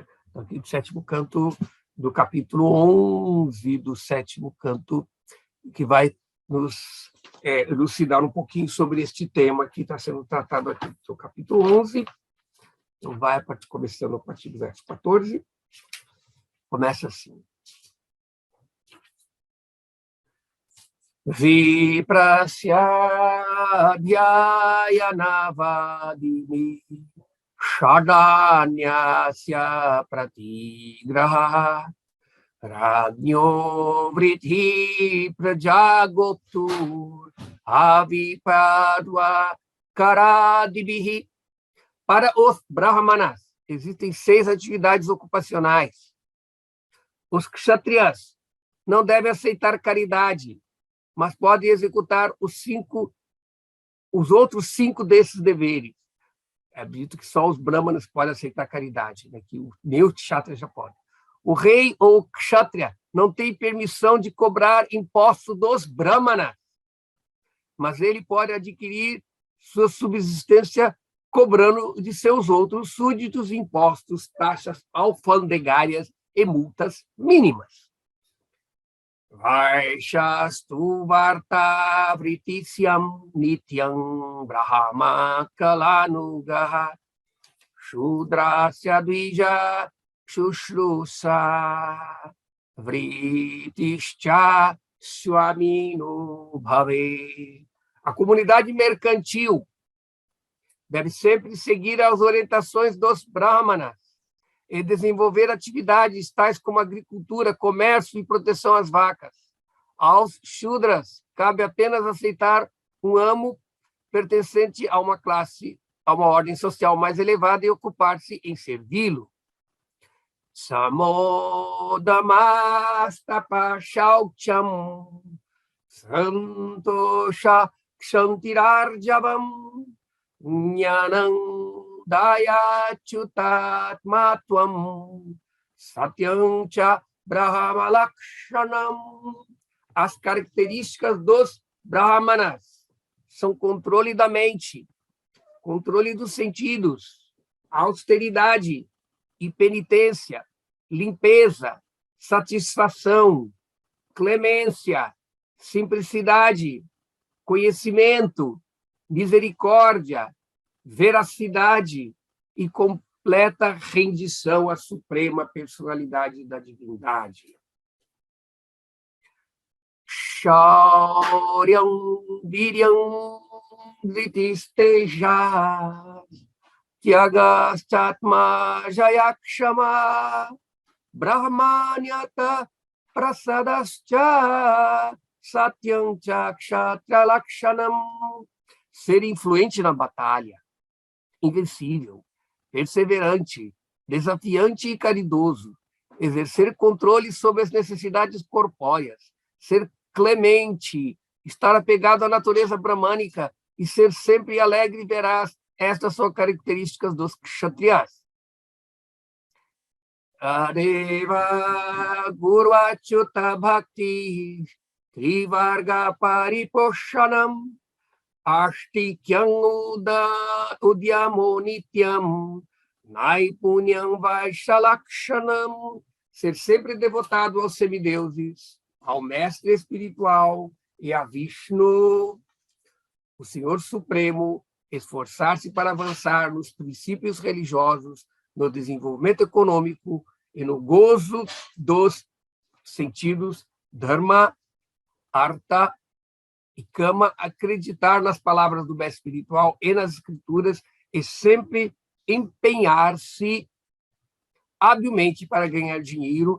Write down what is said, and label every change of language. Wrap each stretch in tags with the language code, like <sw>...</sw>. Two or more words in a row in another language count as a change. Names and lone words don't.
<pt>Então, aqui do 7º canto do capítulo 11 do 7º canto, que vai nos elucidar um pouquinho sobre este tema que está sendo tratado aqui. Então, capítulo 11, então vai começando a partir do verso 14, começa assim.</pt> <sa>विप्रस्य ध्ययनवादिनि षडन्यस्य प्रतिग्रह राज्ञो वृद्धि प्रजागोप्तुर् अविपद्व करादिभिः.</sa> <pt>Para os brahmanas, existem 6 atividades ocupacionais. Os kshatriyas não devem aceitar caridade, mas podem executar os outros 5 desses deveres. É dito que só os brahmanas podem aceitar caridade, né? Que nem os kshatriyas já podem. O rei ou o kshatriya não tem permissão de cobrar imposto dos brahmanas, mas ele pode adquirir sua subsistência cobrando de seus outros súditos impostos, taxas alfandegárias e multas mínimas.</pt> <sa>वैश्यस्तु वार्ता वृत्तिस्यं नित्यं ब्रह्म कलानुगः शूद्रस्य द्विज शुश्रूषा वृत्तिश्च स्वामिनो भवे.</sa> <pt>A comunidade mercantil deve sempre seguir as orientações dos brahmanas e desenvolver atividades tais como agricultura, comércio e proteção às vacas. Aos shudras cabe apenas aceitar um amo pertencente a uma classe, a uma ordem social mais elevada e ocupar-se em servi-lo.</pt> <sa>समोदमस्तप शौचं सन्तोष क्षान्तिरार्जवम् ज्ञानं दयाचुतात्मत्वं सत्यं च ब्रह्मलक्षणम्.</sa> <pt>As características dos brahmanas são controle da mente, controle dos sentidos, austeridade e penitência, limpeza, satisfação, clemência, simplicidade, conhecimento, misericórdia, veracidade e completa rendição à suprema personalidade da divindade.</pt> <sa>शौर्यं वीर्यं धृतिस्तेज त्यागस्तात्म जयक्षमा ब्रह्मण्यता प्रसादश्च सत्यं चक्षत्र लक्षणम्.</sa> <pt>Ser influente na batalha, invencível, perseverante, desafiante e caridoso, exercer controle sobre as necessidades corpóreas, ser clemente, estar apegado à natureza bramânica e ser sempre alegre e veraz. Estas são características dos kshatriyas.</pt> <sa>अदेव गुरु अच्युत भक्ति त्रिवर्ग परिपोषणम् आस्तिक्यम् उद्यमो नित्यं नैपुण्यं वैश्यलक्षणम्.</sa> <pt>Ser sempre devotado aos semideuses, ao mestre espiritual e a Vishnu, o Senhor Supremo, esforçar-se para avançar nos princípios religiosos, no desenvolvimento econômico e no gozo dos sentidos dharma, artha e kama, acreditar nas palavras do mestre espiritual e nas escrituras e sempre empenhar-se habilmente para ganhar dinheiro.</pt>